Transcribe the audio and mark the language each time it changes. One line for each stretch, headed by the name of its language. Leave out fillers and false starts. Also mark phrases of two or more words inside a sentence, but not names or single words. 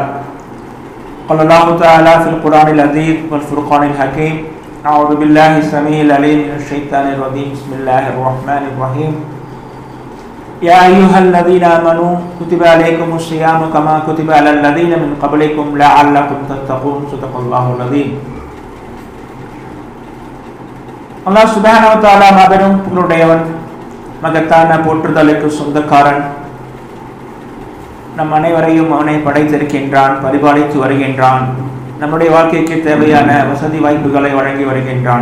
Arabic: قال الله تعالى في القرآن العظيم والفرقان الحكيم. أعوذ بالله السميع العليم من الشيطان الرجيم. بسم الله الرحمن الرحيم يا أيها الذين آمنوا كتب عليكم الصيام كما كتب على الذين من قبلكم لعلكم تتقون. صدق الله العظيم. الله سبحانه وتعالى
Tamil: மாபெரும் புகழுடையவன், மகத்தான போற்றுதலுக்கு சொந்தக்காரன். நம் அனைவரையும் அவனை படைத்திருக்கின்றான், பரிபாலித்து வருகின்றான். நம்முடைய வாழ்க்கைக்கு தேவையான வசதி வாய்ப்புகளை வழங்கி வருகின்றான்.